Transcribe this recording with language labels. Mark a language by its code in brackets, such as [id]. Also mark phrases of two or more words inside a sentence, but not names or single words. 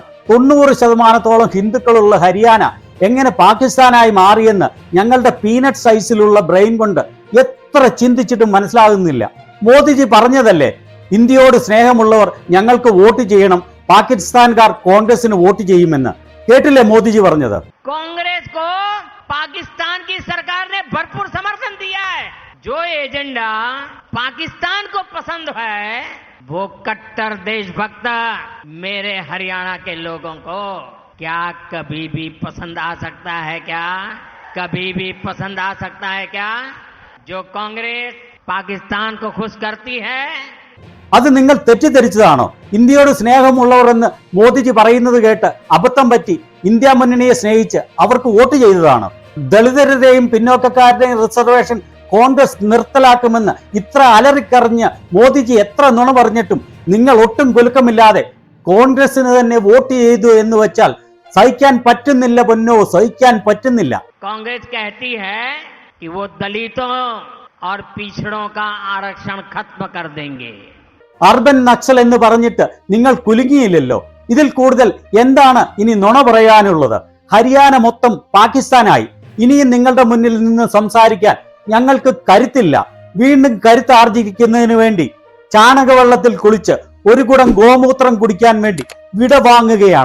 [ml] 90% ഹിന്ദുക്കളുള്ള ഹരിയാന എങ്ങനെ പാകിസ്ഥാനായി മാറിയെന്ന് ഞങ്ങളുടെ പീനട്ട് സൈസിലുള്ള ബ്രെയിൻ കൊണ്ട് എത്ര ചിന്തിച്ചിട്ടും മനസ്സിലാകുന്നില്ല. മോദിജി പറഞ്ഞതല്ലേ, ഇന്ത്യയോട് സ്നേഹമുള്ളവർ ഞങ്ങൾക്ക് വോട്ട് ചെയ്യണം, പാകിസ്ഥാൻകാർ കോൺഗ്രസിന് വോട്ട് ചെയ്യുമെന്ന്. കേട്ടില്ലേ മോദിജി പറഞ്ഞത്? [hi] കോൺഗ്രസ് को पाकिस्तान की सरकार ने भरपूर समर्थन दिया है. जो एजेंडा पाकिस्तान को पसंद है वो कट्टर देशभक्त मेरे हरियाणा के लोगों को क्या कभी भी पसंद आ सकता है क्या? कभी भी पसंद आ सकता है क्या? जो कांग्रेस पाकिस्तान को खुश करती है, [ml] അത് നിങ്ങൾ തെറ്റിദ്ധരിച്ചതാണോ? ഇന്ത്യയോട് സ്നേഹമുള്ളവർ എന്ന് മോദിജി പറയുന്നത് കേട്ട് അബദ്ധം പറ്റി ഇന്ത്യ മുന്നണിയെ സ്നേഹിച്ച് അവർക്ക് വോട്ട് ചെയ്തതാണ്. ദളിതരുടെയും പിന്നോക്കക്കാരുടെയും റിസർവേഷൻ കോൺഗ്രസ് നിർത്തലാക്കുമെന്ന് ഇത്ര അലറിക്കറിഞ്ഞ് മോദിജി എത്ര നുണ പറഞ്ഞിട്ടും നിങ്ങൾ ഒട്ടും കുലുക്കമില്ലാതെ കോൺഗ്രസിന് തന്നെ വോട്ട് ചെയ്തു എന്ന് വെച്ചാൽ സഹിക്കാൻ പറ്റുന്നില്ല പൊന്നോ, സഹിക്കാൻ പറ്റുന്നില്ല. [hi] कांग्रेस कहती है कि वो दलितों और पिछड़ों का आरक्षण खत्म कर देंगे. [ml] അർബൻ നക്സൽ എന്ന് പറഞ്ഞിട്ട് നിങ്ങൾ കുലുങ്ങിയില്ലല്ലോ. ഇതിൽ കൂടുതൽ എന്താണ് ഇനി നുണ പറയാനുള്ളത്? ഹരിയാന മൊത്തം പാകിസ്ഥാനായി. ഇനിയും നിങ്ങളുടെ മുന്നിൽ നിന്ന് സംസാരിക്കാൻ ഞങ്ങൾക്ക് കരുത്തില്ല. വീണ്ടും കരുത്ത് ആർജിക്കുന്നതിന് വേണ്ടി ചാണകവെള്ളത്തിൽ കുളിച്ച് ഒരു കുടം ഗോമൂത്രം കുടിക്കാൻ വേണ്ടി വിട വാങ്ങുകയാണ്.